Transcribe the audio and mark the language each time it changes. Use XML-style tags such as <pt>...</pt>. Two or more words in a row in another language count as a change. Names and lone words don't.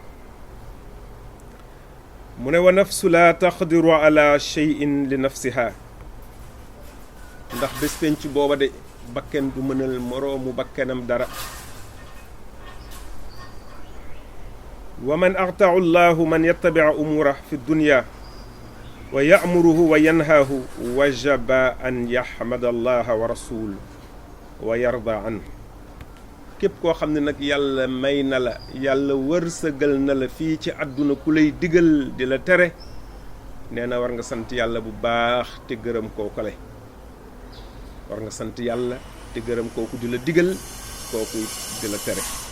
<wo>mu ne</wo> <ar>والنفس لا تقدر على شيء لنفسها,</ar> <wo>ndax bés penc booba de bakken du mënal moroomu bakkenam dara.</wo> <ar>ومن أعطاه الله من يتبع أموره في الدنيا ويأمره وينهاه وجب أن يحمد الله والرسول ويرضى عن.</ar> <wo>képp koo xam ne nag yàlla may na la, yàlla wërsëgal na la fii ci àdduna ku lay digal di la tere, nee na war nga sant yàlla bu baax te gërëm kookale. war nga sant yàlla te gërëm kooku di la digal, kooku di la tere.</wo>